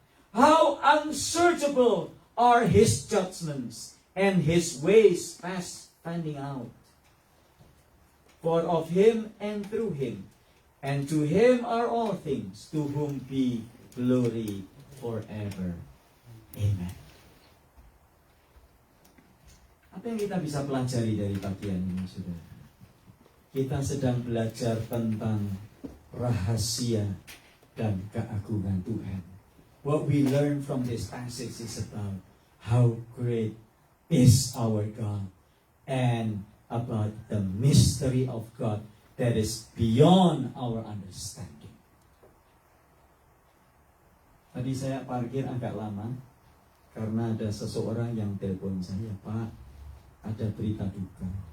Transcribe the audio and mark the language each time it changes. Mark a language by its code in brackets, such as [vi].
[en] How unsearchable are His judgments, and His ways past finding out. For of Him and through Him, and to Him are all things, to whom be glory forever. Amen. [id] Apa yang kita bisa pelajari dari bagian ini, saudara? Kita sedang belajar tentang rahasia dan keagungan Tuhan. [en] What we learn from this passage is about how great is our God, and about the mystery of God that is beyond our understanding. [id] Tadi saya parkir agak lama karena ada seseorang yang telepon saya, Pak, ada berita duka.